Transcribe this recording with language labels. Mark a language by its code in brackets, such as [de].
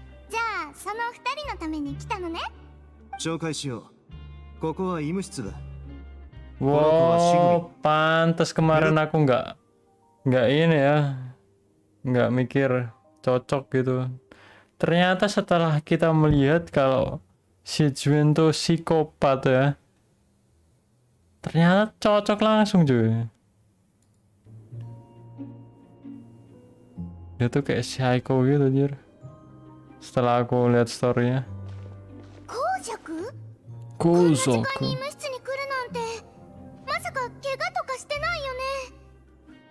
[ja] じゃあその二人のために来たのね。紹介しよう。ここは医務室だ。 [id] Wow, pantas kemarin aku nggak ini ya, nggak mikir cocok gitu. Ternyata setelah kita melihat kalau si Juin tuh psikopat ya, ternyata cocok langsung cuy. Dia tuh kayak psycho gitu anjir. Setelah aku lihat story-nya. [ja] 公爵？ Kuzoku. こんな時間に医務室に来るなんて、まさか怪我とかしてないよね。